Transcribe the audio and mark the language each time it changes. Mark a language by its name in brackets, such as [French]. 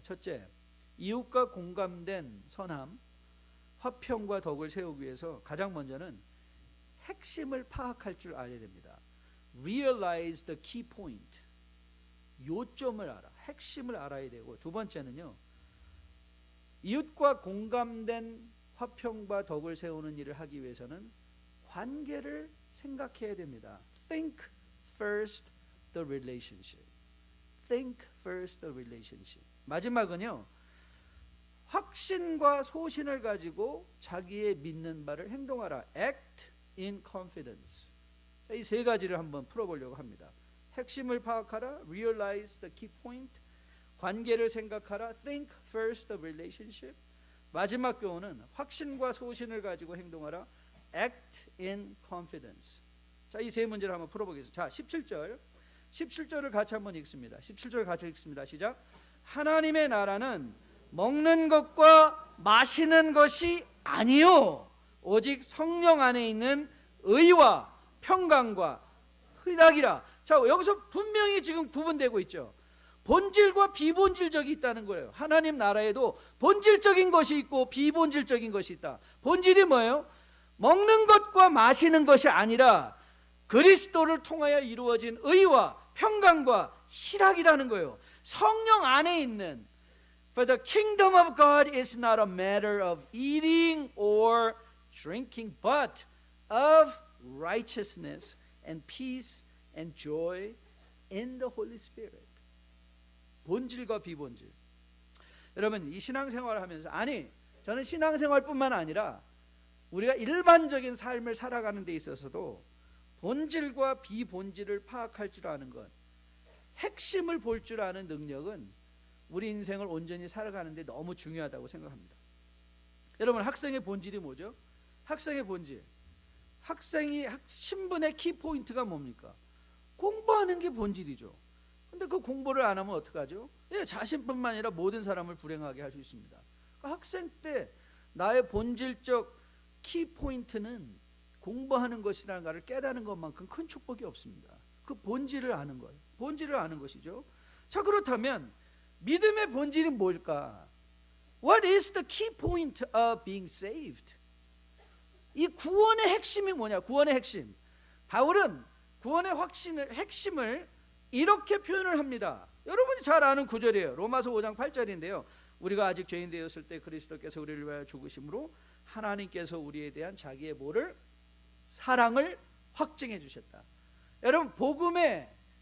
[Korean] 첫째, 이웃과 공감된 선함, 화평과 덕을 세우기 위해서 가장 먼저는 핵심을 파악할 줄 알아야 됩니다. [English] Realize the key point. [Korean] 요점을 알아, 핵심을 알아야 되고, 두 번째는요, 이웃과 공감된 화평과 덕을 세우는 일을 하기 위해서는 관계를 생각해야 됩니다. [English] Think first the relationship. Think first the relationship. [Korean] 마지막은요, 확신과 소신을 가지고 자기의 믿는 바를 행동하라. [English] Act in confidence. [Korean] 이 세 가지를 한번 풀어보려고 합니다. 핵심을 파악하라, [English] realize the key point, [Korean] 관계를 생각하라, [English] think first the relationship. [Korean] 마지막 교훈은 확신과 소신을 가지고 행동하라, [English] act in confidence. [Korean] 자, 이 세 문제를 한번 풀어보겠습니다. 자, 17절을 같이 한번 읽습니다. 17절 같이 읽습니다. 시작. 하나님의 나라는 먹는 것과 마시는 것이 아니요 오직 성령 안에 있는 의와 평강과 희락이라. 자, 여기서 분명히 지금 구분되고 있죠. 본질과 비본질적이 있다는 거예요. 하나님 나라에도 본질적인 것이 있고 비본질적인 것이 있다. 본질이 뭐예요? 먹는 것과 마시는 것이 아니라 그리스도를 통하여 이루어진 의와 평강과 희락이라는 거예요. 성령 안에 있는, [English] For the kingdom of God is not a matter of eating or drinking, but of righteousness and peace and joy in the Holy Spirit. [Korean] 본질과 비본질. 여러분, 이 신앙생활을 하면서, 아니, 저는 신앙생활뿐만 아니라 우리가 일반적인 삶을 살아가는 데 있어서도 본질과 비본질을 파악할 줄 아는 것, 핵심을 볼 줄 아는 능력은 우리 인생을 온전히 살아가는 데 너무 중요하다고 생각합니다. 여러분, 학생의 본질이 뭐죠? 학생의 본질, 신분의 키포인트가 뭡니까? 공부하는 게 본질이죠. 근데 그 공부를 안 하면 어떡하죠? 예, 자신뿐만 아니라 모든 사람을 불행하게 할 수 있습니다. 그러니까 학생 때 나의 본질적 키포인트는 공부하는 것이라는 것을 깨닫는 것만큼 큰 축복이 없습니다. 그 본질을 아는 것, 본질을 아는 것이죠. 자, 그렇다면 믿음의 본질이 뭘까? [English] What is the key point of being saved? [Korean] 이 구원의 핵심이 뭐냐? 구원의 핵심. 바울은 구원의 핵심을 이렇게 표현을 합니다. 여러분이 잘 아는 구절이에요. 로마서 5장 8절인데요. 우리가 아직 죄인 되었을 때 그리스도께서 우리를 위하여 죽으심으로 하나님께서 우리에 대한 자기의 사랑을 확증해 주셨다. 여러분, 복음의